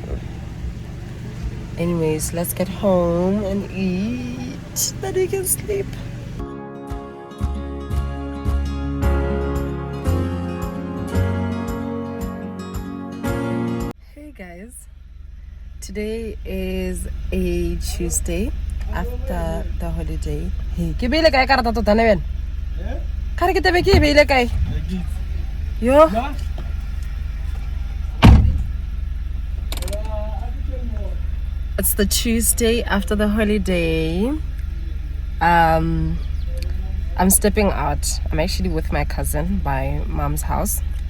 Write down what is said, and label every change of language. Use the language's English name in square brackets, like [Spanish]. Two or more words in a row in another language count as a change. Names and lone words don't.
[English] Anyways, let's get home and eat, then we can sleep. Hey guys, today is a Tuesday after the holiday. [Tswana] Hey, ke beile kae karata tota ne ben? Kare ke tebe ke beile kae? Yo. [English] It's the Tuesday after the holiday. I'm stepping out. I'm actually with my cousin by mom's house.